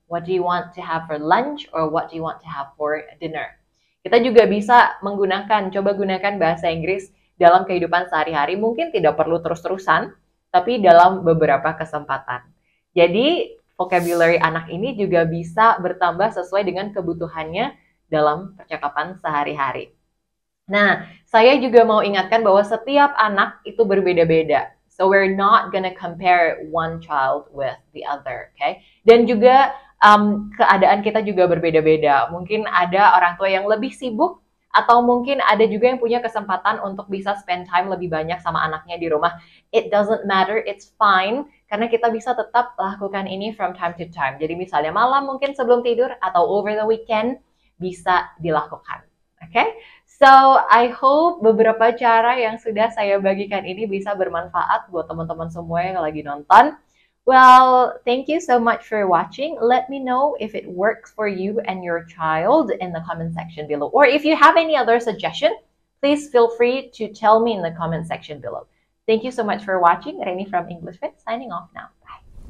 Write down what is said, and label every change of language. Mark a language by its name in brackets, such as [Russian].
[English] What do you want to have for lunch? Or what do you want to have for dinner? [Indonesian] Kita juga bisa coba gunakan bahasa Inggris dalam kehidupan sehari-hari. Mungkin tidak perlu terus-terusan, tapi dalam beberapa kesempatan. Jadi, vocabulary anak ini juga bisa bertambah sesuai dengan kebutuhannya dalam percakapan sehari-hari. Nah, saya juga mau ingatkan bahwa setiap anak itu berbeda-beda. [English] So, we're not gonna compare one child with the other, okay? [Indonesian] Dan juga keadaan kita juga berbeda-beda. Mungkin ada orang tua yang lebih sibuk, atau mungkin ada juga yang punya kesempatan untuk bisa [English] spend time [Indonesian] lebih banyak sama anaknya di rumah. [English] It doesn't matter, it's fine, [Indonesian] karena kita bisa tetap lakukan ini [English] from time to time. [Indonesian] Jadi misalnya malam mungkin sebelum tidur, atau [English] over the weekend, [Indonesian] bisa dilakukan. Okay? [English] So, I hope [Indonesian] beberapa cara yang sudah saya bagikan ini bisa bermanfaat buat teman-teman semua yang lagi nonton. [English] Well, thank you so much for watching. Let me know if it works for you and your child in the comment section below. Or if you have any other suggestion, please feel free to tell me in the comment section below. Thank you so much for watching. Reni from English Fit signing off now. Bye.